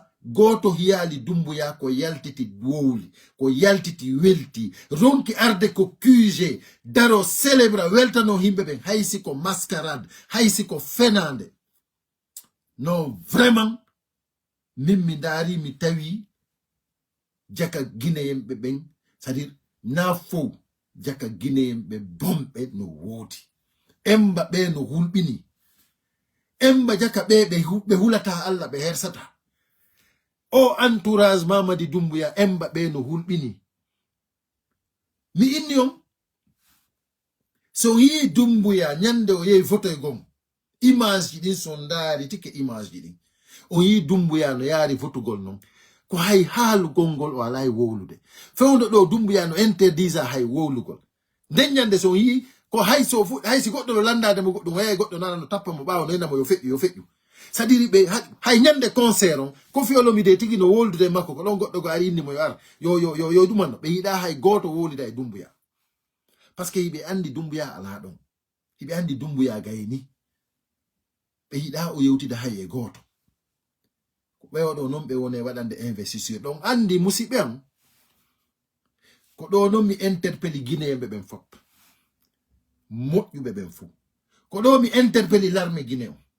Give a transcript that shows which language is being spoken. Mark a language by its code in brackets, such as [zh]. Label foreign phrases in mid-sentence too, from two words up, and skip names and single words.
[ff] goto hiyali Dumbuya ko yaltiti wowli ko yaltiti welti ronki arde ko QG daro célébra weltano himɓe ɓen haysi ko mascarade haysi ko fenande no vraiment min mi daari mi tawi jaka guinéen ɓe ɓen [fr] c'est-à-dire [ff] na fow jaka guinéen ɓe bomɓe no woodi emba ɓe no hulɓini emba jaka ɓe hulata Allah ɓe hersata o entourage Mamadi Doumbouya emba ɓe no hulɓini mi inni on so yi Doumbouya nyande o yehi photo e gom image ji ɗin son ndaari tike image ji ɗin o yi Doumbouya no yaari photogol non ko hay haalugol ngol o alay wowlude fewndo ɗo Doumbouya no interdisa hay wowlugol nden nyande so yi ko hay si goɗɗo no landade mo goɗɗum wayi goɗɗo nana no tappa mo ɓaawo noyna mo yo feƴƴu [fr] c'est-à-dire [ff] ɓe hay nyande concert on ko fiolomi de tigi no woldude makko ko ɗon goɗɗo go ari inni mo yo ar yo ɗumanno ɓe yiɗa hay goto wolida e Doumbouya [fr] par ce que [ff] yiɓe andi Doumbouya ala ɗon yiɓe andi Doumbouya gayni ɓe yiɗa o yewtida hay e goto ko ɓewoɗo noon ɓe wone waɗande investisseur ɗon andi musidɓe am ko ɗo noon mi interpelli guinéen ɓe ɓen fop moƴƴuɓe ɓen fo ko ɗo mi interpelli [fr] l'armée guinéen